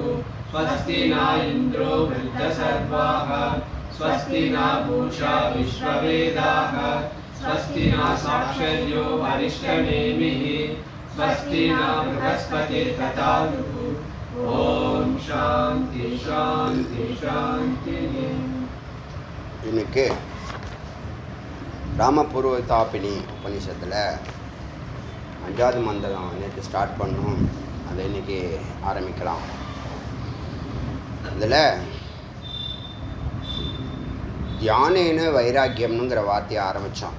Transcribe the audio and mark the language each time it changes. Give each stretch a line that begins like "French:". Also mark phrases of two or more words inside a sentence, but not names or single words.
Sanskrit: स्वस्ति न इन्द्रो वृद्धसर्वाः स्वस्ति न पूषा विश्ववेदाः स्वस्ति न साक्षर्यो अरिष्टनेमिः स्वस्ति न बृहस्पतिर्दधातुः। ओम शांति शांति शांति।
Tamil: இன்னைக்கு ராமபூர்வதாபினி உபனிஷத்தில் 5வது மந்திரம் நேற்று ஸ்டார்ட் பண்ணோம், அதை இன்றைக்கி ஆரம்பிக்கலாம். அதில் தியானேன வைராக்கியம்னுங்கிற வார்த்தையை ஆரம்பித்தோம்.